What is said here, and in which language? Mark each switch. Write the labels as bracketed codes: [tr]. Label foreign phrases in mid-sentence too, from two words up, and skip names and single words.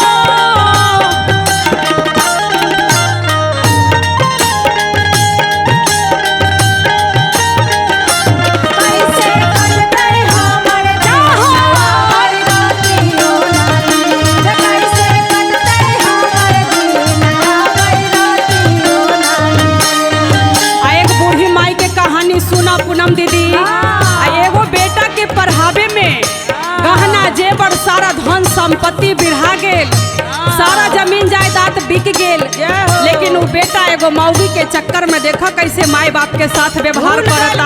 [mai] कैसे कटतै हमर दिन। आबै रातियो ना नीन। कैसे कटतै हमर दिन। आबै रातियो ना नीन। आ एक बूढ़ी माई के कहानी सुना पूनम दीदी। आ एगो बेटा के पढ़ावे में गहना जेवर सारा धन संपत्ति बिढ़ा गेल। सारा जमीन जायदाद बिक गेल। लेकिन वो बेटा एगो मौगी के चक्कर में देखा कैसे माई बाप के साथ व्यवहार करता।